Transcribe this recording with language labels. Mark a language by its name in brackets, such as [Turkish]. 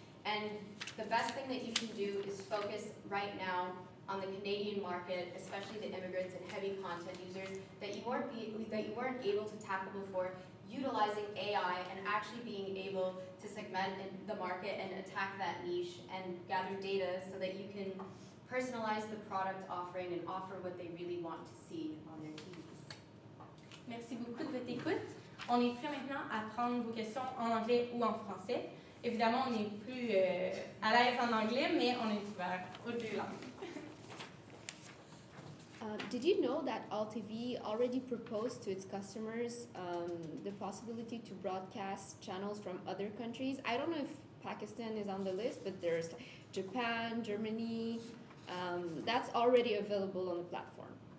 [English] And the best thing that you can do is focus right now on the Canadian market, especially the immigrants and heavy content users that you weren't able to tackle before, utilizing AI and actually being able to segment the market and attack that niche and gather data so that you can personalize the product offering and offer what they really want to see on their TVs. [French] Merci beaucoup de votre écoute. On est prêt maintenant à prendre vos questions en anglais ou en français. Évidemment, on est plus à l'aise en anglais, mais on est ouvert aux deux langues. [English] Did you know that AllTV already proposed to its customers the possibility to broadcast channels from other countries? I don't know if Pakistan is on the list, but there's Japan, Germany. That's already available on the platform.